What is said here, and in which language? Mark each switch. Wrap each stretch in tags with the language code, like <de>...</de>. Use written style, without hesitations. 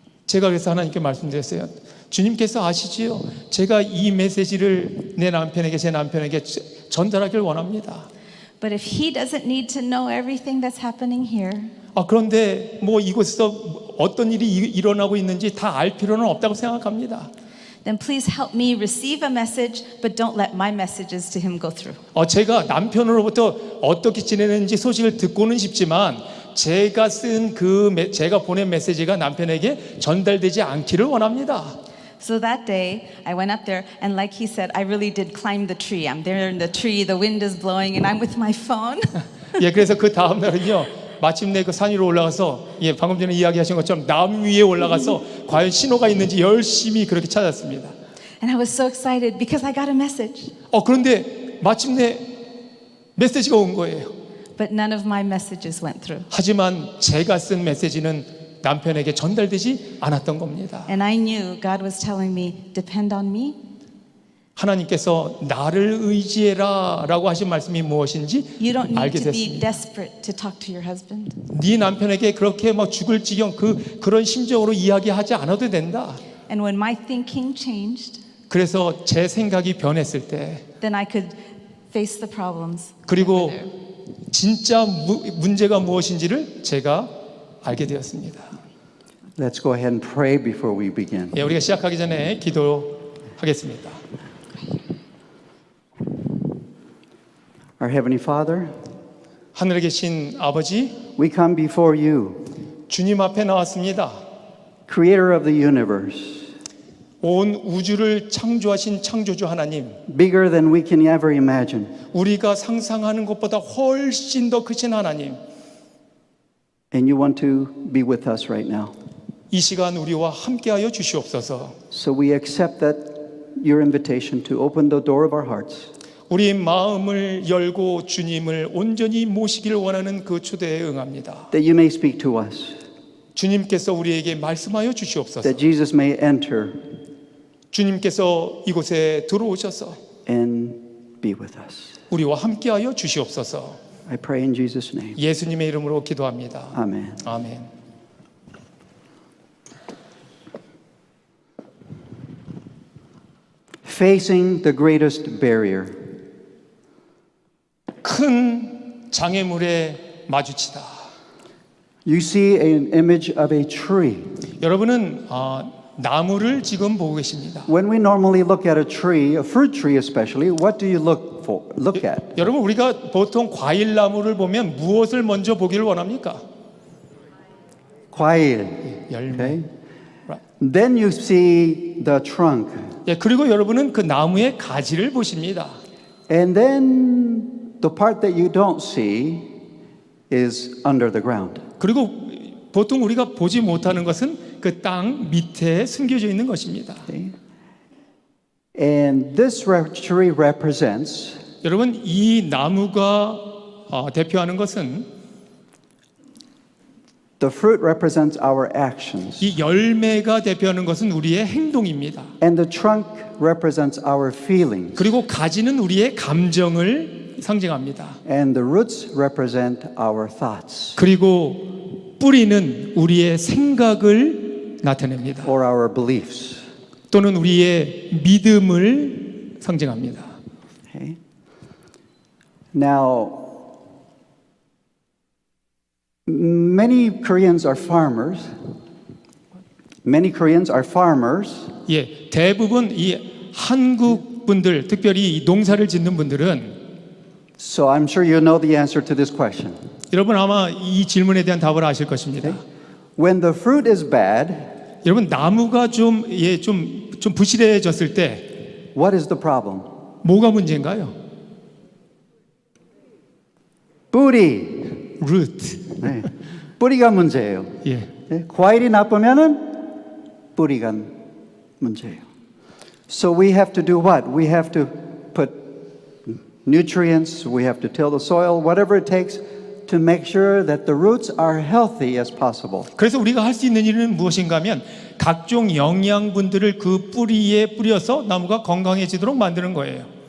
<ko>제가 그래서 하나님께 말씀드렸어요. 주님께서 아시지요? 제가 이 메시지를 제 남편에게 전달하길 원합니다.</ko> <en>But if he doesn't need to know everything that's happening here,</en> <ko>그런데 이곳에서 어떤 일이 일어나고 있는지 다 알 필요는 없다고 생각합니다.</ko> <en>then please help me receive a message, but don't let my messages to him go through.</en> <ko>제가 남편으로부터 어떻게 지내는지 소식을 듣고는 싶지만 제가 보낸 메시지가 남편에게 전달되지 않기를 원합니다.</ko> <en>So that day, I went up there, and like he said, I really did climb the tree. I'm there in the tree, the wind is blowing, and I'm with my phone.</en> <ko>그래서 그 다음 날은요, 마침내 그 산 위로 올라가서 방금 전에 이야기하신 것처럼 나무 위에 올라가서 과연 신호가 있는지 열심히 그렇게 찾았습니다.</ko> <en>And I was so excited because I got a message.</en> <ko>그런데 마침내 메시지가 온 거예요.</ko> <en>But none of my messages went through.</en> <ko>하지만 제가 쓴 메시지는 남편에게 전달되지 않았던 겁니다.</ko> <en>And I knew God was telling me, depend on me.</en> <ko>하나님께서 나를 의지해라 라고 하신 말씀이 무엇인지</ko> <en>You don't need</en> <ko>알게</ko> <en>to be</en> <ko>됐습니다.</ko> <en>desperate to talk to your husband.</en> <ko>네 남편에게 그렇게 죽을 지경 그런 심정으로 이야기하지 않아도 된다.</ko> <en>And when my thinking changed,</en> <ko>그래서 제 생각이 변했을 때</ko> <en>then I could face the problems.</en> <ko>그리고 진짜 문제가 무엇인지를 제가 알게 되었습니다.</ko> <en>Let's go ahead and pray before we begin.</en> <ko>우리가 시작하기 전에 기도하겠습니다.</ko> <en>Our Heavenly Father,</en> <ko>하늘에 계신 아버지,</ko> <en>we come before you,</en> <ko>주님 앞에 나왔습니다.</ko> <en>Creator of the universe,</en> <ko>온 우주를 창조하신 창조주 하나님,</ko> <en>bigger than we can ever imagine.</en> <ko>우리가 상상하는 것보다 훨씬 더 크신 하나님,</ko> <en>And you want to be with us right now.</en> <ko>이 시간 우리와 함께하여 주시옵소서.</ko> <en>So we accept that your invitation to open the door of our hearts.</en> <ko>우리 마음을 열고 주님을 온전히 모시기를 원하는 그 초대에 응합니다.</ko> <en>That you may speak to us.</en> <ko>주님께서 우리에게 말씀하여 주시옵소서.</ko> <en>That Jesus may enter</en> <ko>주님께서 이곳에 들어오셔서</ko> <en>and be with us.</en> <ko>우리와 함께하여 주시옵소서.</ko> <en>I pray in Jesus' name.</en> <ko>예수님의 이름으로 기도합니다.</ko> <en>Amen.</en> <ko>아멘.</ko> <en>Facing the greatest barrier.</en> <ko>큰 장애물에 마주치다.</ko> <en>You see an image of a tree.</en> <ko>여러분은 나무를 지금 보고 계십니다.</ko> <en>When we normally look at a tree, a fruit tree especially, what do you look at?</en> <ko>여러분 우리가 보통 과일 나무를 보면 무엇을 먼저 보기를 원합니까? 과일. 열매.</ko> <en>Okay. Right. Then you see the trunk.</en> <ko>그리고 여러분은 그 나무의 가지를 보십니다.</ko> <en>And then the part that you don't see is under the ground.</en> <ko>그리고 보통 우리가 보지 못하는 것은 그 땅 밑에 숨겨져 있는 것입니다.</ko> <en>Okay? And this tree represents</en> <ko>여러분 이 나무가 대표하는 것은</ko> <en>the fruit represents our actions,</en> <ko>이 열매가 대표하는 것은 우리의 행동입니다.</ko> <en>and the trunk represents our feelings,</en> <ko>그리고 가지는 우리의 감정을 상징합니다.</ko> <en>and the roots represent our thoughts</en> <ko>그리고 뿌리는 우리의 생각을 나타냅니다.</ko> <en>or our beliefs.</en> <ko>또는 우리의 믿음을 상징합니다.</ko> <en>Okay? Now, many Koreans are farmers. Many Koreans are farmers,</en> <ko>예, 대부분 이 한국 분들, 특별히 이 농사를 짓는 분들은</ko> <en>so I'm sure you know the answer to this question.</en> <ko>여러분 아마 이 질문에 대한 답을 아실 것입니다.</ko> <en>When the fruit is bad,</en> <ko>여러분 나무가 좀 부실해졌을 때</ko> <en>what is the problem?</en> <ko>뭐가 문제인가요? 뿌리.</ko> <en>root.</en> <ko>네. 뿌리가 문제예요. 예. 네? 과일이 나쁘면은 뿌리가 문제예요.</ko> <en>So we have to do what? We have to put nutrients, we have to till the soil, whatever it takes to make sure that the roots are healthy as possible.</en> <ko>그래서 우리가 할 수 있는 일은 무엇인가 하면 각종 영양분들을 그 뿌리에 뿌려서 나무가 건강해지도록 만드는 거예요.</ko>